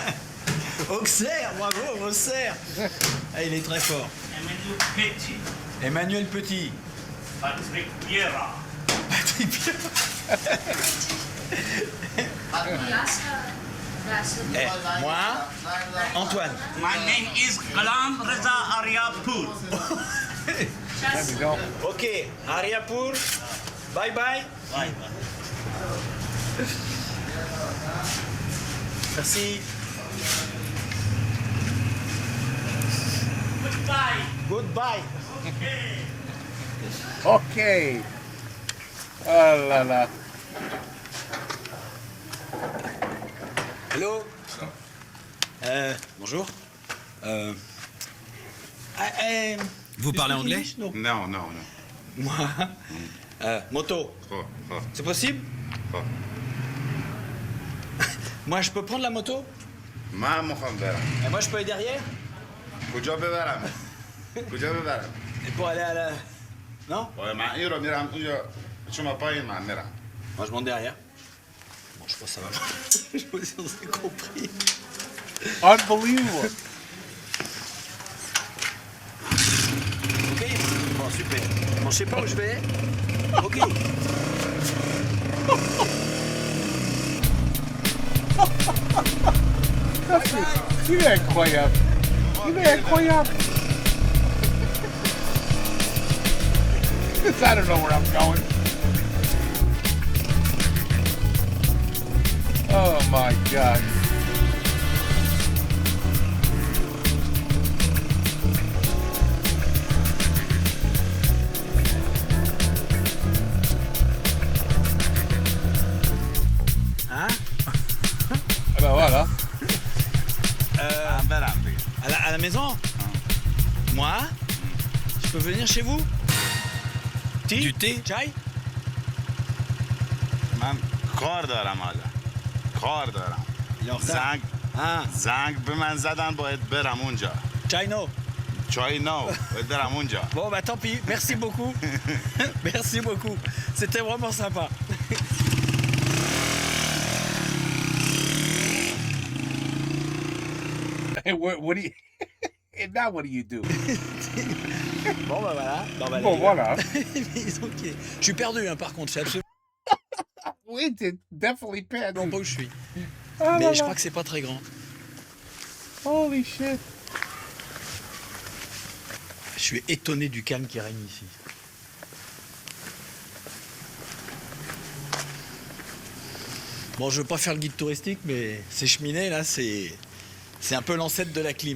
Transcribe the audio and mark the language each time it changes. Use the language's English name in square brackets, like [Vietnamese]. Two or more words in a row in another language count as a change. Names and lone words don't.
[French] Auxerre, bravo, Auxerre. Ah, il est très fort. Emmanuel Petit. Emmanuel Petit. Patrick Vieira. Patrick Vieira. Moi, Antoine. [English] My name is Ghulam Reza Ariapour. There we go. Ok, Ariapour. Bye bye. Bye. Merci. Goodbye. Goodbye. [French] Okay. Oh là là. Hello. Bonjour. Vous parlez anglais? Non. Non, non, non. Moi, moto. C'est possible? Moi, je peux prendre la moto? [Persian] ما میخوام برم. [French] Et moi, je peux aller derrière? [Persian] کجا ببرم؟ کجا ببرم؟ [French] Et pour aller à la... Non? [Persian] من این رو میرم اونجا شما پایین من میرم. [French] Moi, je monte derrière. Bon, je pense que ça va. Je pense qu'on s'est compris. Unbelievable. Ok? Bon, super. Bon, je sais pas où je vais. Ok. Il est incroyable. Il est incroyable. [English] I don't know where I'm going. Oh my God. [French] Hein? Ah ben voilà. À la maison? Moi? Je peux venir chez vous? Du thé? Chai? [Persian] من کار دارم حالا. کار دارم. زنگ به من زدن باید برم اونجا. چای نو. چای نو باید برم اونجا. [French] Bon bah tant pis, merci beaucoup. Merci beaucoup. C'était vraiment sympa. [English] Hey, what do you? And now what do you do? [French] Bon bah voilà. Bon voilà. Ok. Je suis perdu hein, par contre, je sais absolument We did definitely pad. pas où je suis. Oh Mais là je là. crois que c'est pas très grand. [English] Holy shit. [French] suis étonné du calme qui règne ici. Bon, je veux pas faire le guide touristique, mais ces cheminées là, c'est un peu l'ancêtre de la clim.